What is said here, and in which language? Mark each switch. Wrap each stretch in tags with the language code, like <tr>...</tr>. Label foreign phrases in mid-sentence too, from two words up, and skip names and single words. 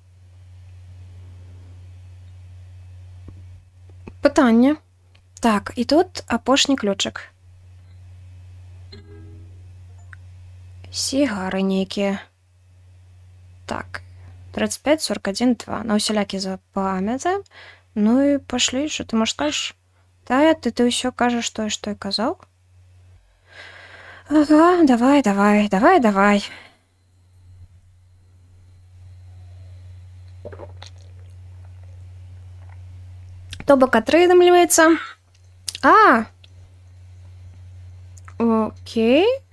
<be>Пытанне. Так, і тут апошні ключик. Сігары нейкія. Так. 35, 41, 2. На усялякі запамятаем. Ну і пашлі,</be> <uk>що ти можеш скажеш?</uk> <be>Тая, ти ўсё кажаш тое, што я казаў? Ага, давай. То бок атрымліваецца. Окей.</be>